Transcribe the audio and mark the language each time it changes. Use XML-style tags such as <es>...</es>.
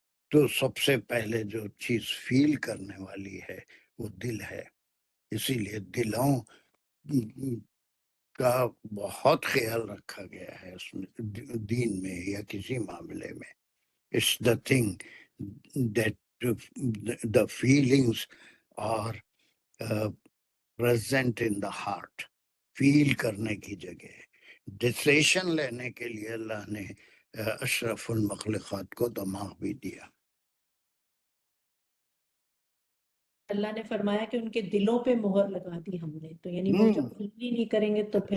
<ur>تو سب سے پہلے جو چیز فیل کرنے والی ہے وہ دل ہے. اسی لیے دلوں کا بہت خیال رکھا گیا ہے اس میں، دین میں یا کسی معاملے میں.</ur> <en>It's the thing that the feelings are present in the heart.</en> <ur>فیل کرنے کی جگہ ڈسیشن لینے کے لیے اللہ نے اشرف المخلوقات کو دماغ بھی دیا. اللہ نے فرمایا کہ ان کے دلوں پہ مہر لگا دی ہم نے، تو یعنی وہ جب فیل ہی نہیں کریں گے تو پھر</ur>